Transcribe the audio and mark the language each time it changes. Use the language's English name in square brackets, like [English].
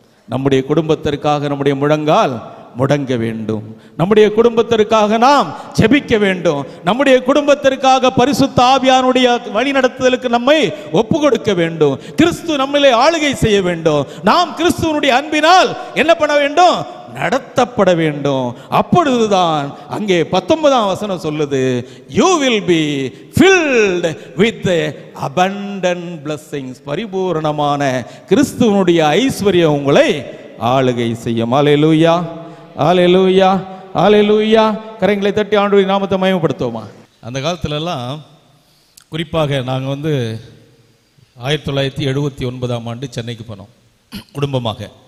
[Tamil] நம்முடைய குடும்பத்திற்காக நம்முடைய முழங்கால் முடங்க வேண்டும். நம்முடைய குடும்பத்திற்காக நாம் ஜெபிக்க வேண்டும். நம்முடைய குடும்பத்திற்காக பரிசுத்த ஆவியானுடைய வழிநடத்துதலுக்கு நம்மை ஒப்பு கொடுக்க வேண்டும். கிறிஸ்து நம்மளை ஆளுகை செய்ய வேண்டும். நாம் கிறிஸ்துவனுடைய அன்பினால் என்ன பண்ண வேண்டும்? நடத்தப்பட வேண்டும். அப்பொழுதுதான் அங்கே 19ஆம் வசனம் சொல்லுது, [English] you will be filled with the abundant blessings. [Tamil] பரிபூரணமான கிறிஸ்துவனுடைய ஐஸ்வர்யம் உங்களை ஆளுகை செய்யும். அல்லேலூயா, அல்லேலூயா, அல்லேலூயா. கரங்களை தட்டி ஆண்டவருடைய நாமத்தை மகிமைப்படுத்துவோமா? அந்த காலத்துலலாம் குறிப்பாக நாங்கள் 1979ஆம் ஆண்டு சென்னைக்கு போனோம் குடும்பமாக.